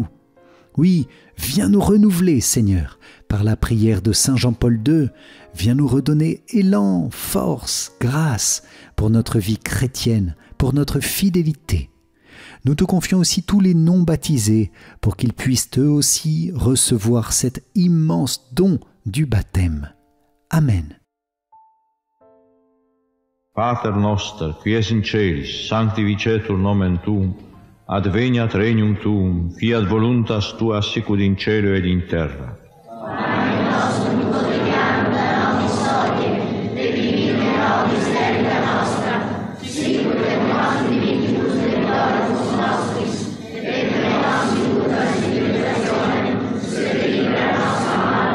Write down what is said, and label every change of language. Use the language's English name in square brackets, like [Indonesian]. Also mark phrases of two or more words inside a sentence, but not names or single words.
[French] Oui, viens nous renouveler, Seigneur, par la prière de Saint Jean-Paul II, viens nous redonner élan, force, grâce pour notre vie chrétienne, pour notre fidélité. Nous te confions aussi tous les non-baptisés pour qu'ils puissent eux aussi recevoir cet immense don du baptême. Amen. [Latin] Pater noster, qui es in celis, sanctificetur nomen tuum, adveniat regnum tuum, fiat voluntas tua sicut in cielo ed in terra. Pane nostrum quotidianum da nobis hodie, et dimitte nobis debita nostra, sicut et nos dimittibus debitoribus nostris, et ne nos inducas in tentationem, sed libera nos a malo.